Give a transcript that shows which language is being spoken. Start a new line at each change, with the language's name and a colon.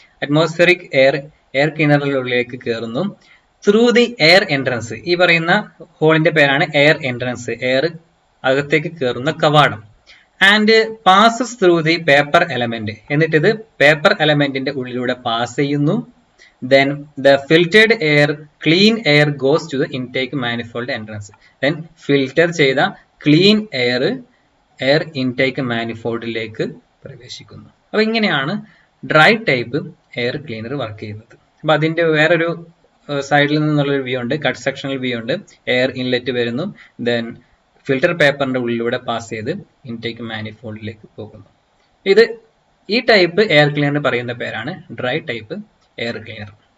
Malayalam: Atmospheric air ക്ലീനറിനുള്ളിലേക്ക് കയറുന്നു
English: Through the air entrance.
Malayalam: ഈ പറയുന്ന ഹോളിന്റെ പേരാണ് എയർ എൻട്രൻസ്, എയർ അകത്തേക്ക് കയറുന്ന കവാടം.
English: And passes through the paper element.
Malayalam: എന്നിട്ട് ഇത് പേപ്പർ എലമെന്റിന്റെ ഉള്ളിലൂടെ പാസ് ചെയ്യുന്നു.
English: Then the filtered air, clean air goes to the intake manifold entrance.
Malayalam: Then filter ചെയ്ത clean air intake manifoldലേക്ക് പ്രവേശിക്കുന്നു. അപ്പൊ ഇങ്ങനെയാണ് dry type air cleaner work ചെയ്യുന്നത്. അപ്പൊ അതിന്റെ വേറൊരു സൈഡിൽ നിന്നുള്ളൊരു വ്യൂ ഉണ്ട്, കട്ട് സെക്ഷണൽ വ്യൂ ഉണ്ട്. എയർ ഇൻലെറ്റ് വരുന്നു, ദെൻ ഫിൽറ്റർ പേപ്പറിന്റെ ഉള്ളിലൂടെ പാസ് ചെയ്ത് ഇൻടേക്ക് മാനിഫോൾഡിലേക്ക് പോകുന്നു. ഈ ടൈപ്പ് എയർ ക്ലീനർ പറയുന്ന പേരാണ് ഡ്രൈ ടൈപ്പ് എയർ ക്ലീനർ.